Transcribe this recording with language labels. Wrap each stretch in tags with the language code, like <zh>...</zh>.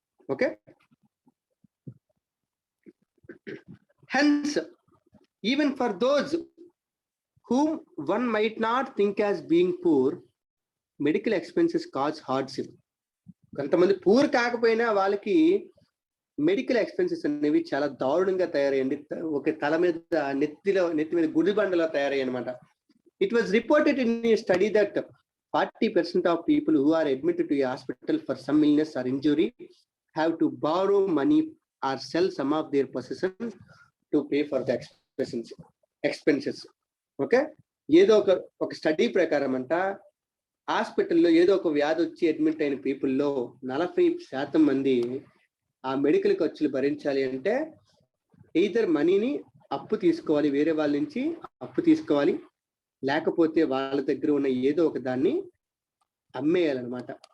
<en>Okay, hence even for those whom one might not think as being poor, medical expenses cause hardship.</en> <te>కొంతమంది poor కాకపోయినా వాళ్ళకి medical expenses అనేవి చాలా దారుణంగా తయారయ్యండి. ఒక తల మీద నెత్తి మీద గుడిబండలా తయారయ్యాయి అనమాట.</te> <en>It was reported in a study that 40% of people who are admitted to a hospital for some illness or injury have to borrow money or sell some of their possessions to pay for the expenses.</en> <te>Okay, ఏదో ఒక study ప్రకారం అంట హాస్పిటల్లో ఏదో ఒక వ్యాధి వచ్చి admit అయిన పీపుల్లో 40% మంది ఆ మెడికల్ ఖర్చులు భరించాలి అంటే ఎయిదర్ మనీని అప్పు తీసుకోవాలి, వేరే వాళ్ళ నుంచి అప్పు తీసుకోవాలి, లేకపోతే వాళ్ళ దగ్గర ఉన్న ఏదో ఒక దాన్ని అమ్మేయాలన్నమాట.</te>